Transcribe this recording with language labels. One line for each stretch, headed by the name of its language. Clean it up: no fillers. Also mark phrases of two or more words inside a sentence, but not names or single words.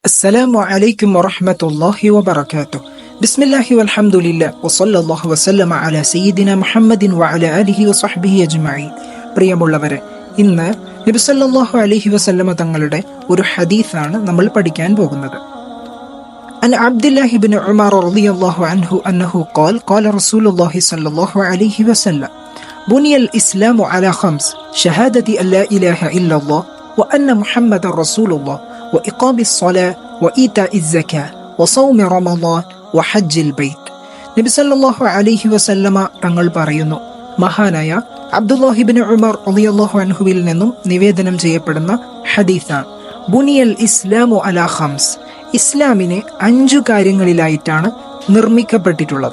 Arabic: السلام عليكم ورحمة الله وبركاته. بسم الله والحمد لله وصلى الله وسلم على سيدنا محمد وعلى آله وصحبه أجمعين.
Malayalam: പ്രിയമുള്ളവരെ, ഇന്ന് നബി
Arabic: صلى الله عليه وسلم
Malayalam: തങ്ങളുടെ ഒരു ഹദീസാണ് നമ്മൾ പഠിക്കാൻ പോകുന്നത്.
Arabic: عن عبد الله بن عمر رضي الله عنه أنه قال قال رسول الله صلى الله عليه وسلم بني الإسلام على خمس شهادة أن لا إله إلا الله وأن محمد رسول الله وإقام الصلاة وإيتاء الزكاة وصوم رمضان وحج البيت.
Malayalam: നബി
Arabic: صلى الله عليه وسلم
Malayalam: തങ്ങൾ പറയുന്നു, മഹാനായ അബ്ദുല്ലാഹിബ്നു ഉമർ
Arabic: رضي الله عنه
Malayalam: നിന്നും നിവേദനം ചെയ്യപ്പെടുന്ന ഹദീസാണ്.
Arabic: بني الإسلام على خمس,
Malayalam: ഇസ്ലാമിനെ 5 കാര്യങ്ങളിലായിട്ടാണ് നിർമ്മിക്കപ്പെട്ടിട്ടുള്ളത്.